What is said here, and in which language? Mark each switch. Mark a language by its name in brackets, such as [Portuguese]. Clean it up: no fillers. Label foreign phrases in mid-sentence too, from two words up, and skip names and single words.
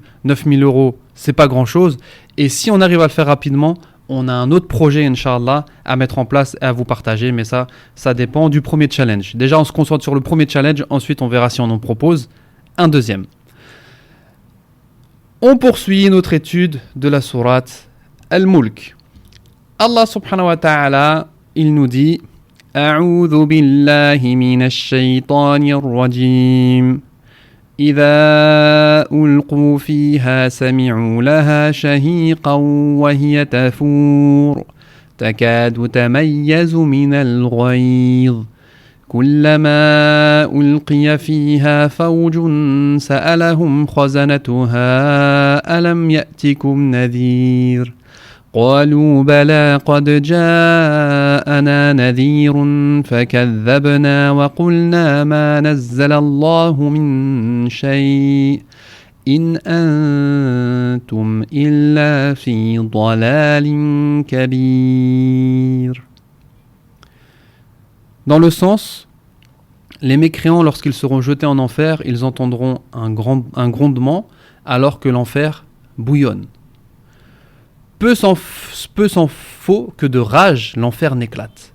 [French] 9 000 euros, c'est pas grand-chose. Et si on arrive à le faire rapidement, on a un autre projet, Inch'Allah, à mettre en place et à vous partager. Mais ça dépend du premier challenge. Déjà, on se concentre sur le premier challenge. Ensuite, on verra si on en propose un deuxième. On poursuit notre étude de la sourate Al-Mulk. [Arabic] الله سبحانه وتعالى, [French] il nous dit [Arabic] أعوذ بالله من الشيطان الرجيم. إذا ألقوا فيها سمعوا لها شهيقا وهي تفور. تكاد تميز من الغيظ. كلما ألقي فيها فوج سألهم خزنتها ألم يأتكم نذير قالوا بلى قد جاءنا نذير فكذبنا وقلنا ما نزل الله من شيء إن أنتم إلا في ضلال كبير. [French] Dans le sens, les mécréants, lorsqu'ils seront jetés en enfer, ils entendront un grondement alors que l'enfer bouillonne. Peu s'en faut que de rage l'enfer n'éclate.